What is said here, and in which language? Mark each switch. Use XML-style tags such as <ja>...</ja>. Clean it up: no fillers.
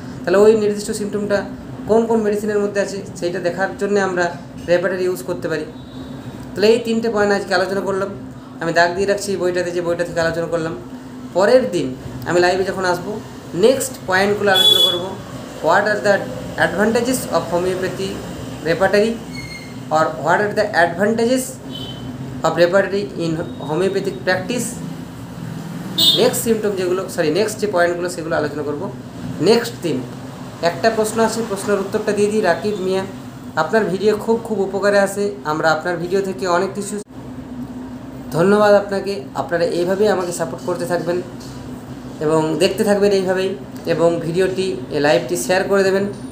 <bn>তাহলে ওই নির্দিষ্ট সিমটমটা কোন কোন মেডিসিনের মধ্যে আছে সেইটা দেখার জন্য আমরা রেপার্টারি ইউজ করতে পারি। তাহলে এই 3টে পয়েন্ট আজকে আলোচনা করলাম। আমি দাগ দিয়ে রাখছি বইটাতে, যে বইটা থেকে আলোচনা করলাম। পরের দিন আমি লাইভে যখন আসবো, নেক্সট পয়েন্টগুলো আলোচনা করবো।</bn> <en>What are the advantages of homeopathy repertory, or what are the advantages of repertory in homeopathic practice।</en> <bn>Next symptom যেগুলো, নেক্সট যে পয়েন্টগুলো সেগুলো আলোচনা করব নেক্সট দিন। একটা প্রশ্ন আছে, প্রশ্নের উত্তরটা দিয়ে দিই। রাকিব মিয়া, আপনার ভিডিও খুব উপকারে আসে, আমরা আপনার ভিডিও থেকে অনেক কিছু। ধন্যবাদ আপনাকে। আপনারা এইভাবেই আমাকে সাপোর্ট করতে থাকবেন এবং দেখতে থাকবেন এইভাবেই, এবং ভিডিওটি লাইভটি শেয়ার করে দেবেন।</bn>